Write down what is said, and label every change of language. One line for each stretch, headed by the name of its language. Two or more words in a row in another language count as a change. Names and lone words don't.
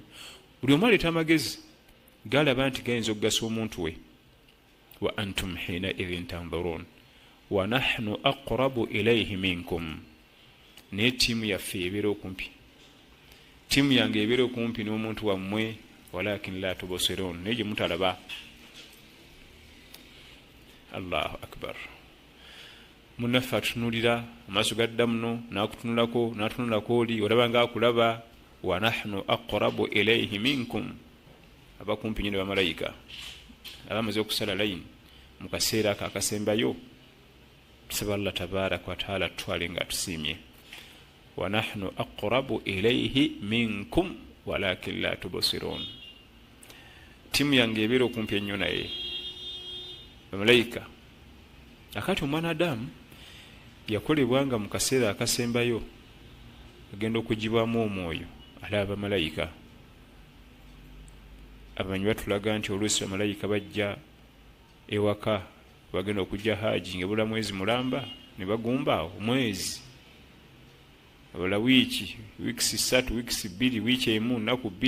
Ganda: Buli omu aleeta amagezi galaba nti gayinza okugasa omuntu we.
Arabic: وأنتم حينئذ تنظرون ونحن أقرب إليه منكم,
Ganda: naye ttiimu yaffe ebeera okumpi, ttiimu yange ebeera okumpi n'omuntu wammwe,
Arabic: ولكن لا تبصرون,
Ganda: naye gye mutalaba.
Arabic: الله أكبر.
Ganda: Munnaffe atutunulira amaaso gadda muno, n'akutunulako n'atunulako oli, olaba nga akulaba.
Arabic: ونحن أقرب إليه منكم,
Ganda: abakumpi nnyo ne bamalayika abamaze okusala layini mu kaseera ako akasembayo. Tusaba
Arabic: الله تبارك وتعالى
Ganda: atutwale nga atusiimye.
Arabic: ونحن أقرب إليه منكم ولكن لا تبصرون,
Ganda: ttiimu yange ebeera okumpi ennyo naye, bamalayika. Akati omwana Adamu yakolebwanga mu kaseera akasembayo, agenda okugibwamu omwoyo, alaba bamalayika. Abamanyi batulaga nti oluusi bamalayika bajja ewaka, bagenda okujja haji ng'ebula mwezi mulamba, ne bagumba omwezi, abala wiiki 3, wiiki 2, wiiki emu, nnaku 2.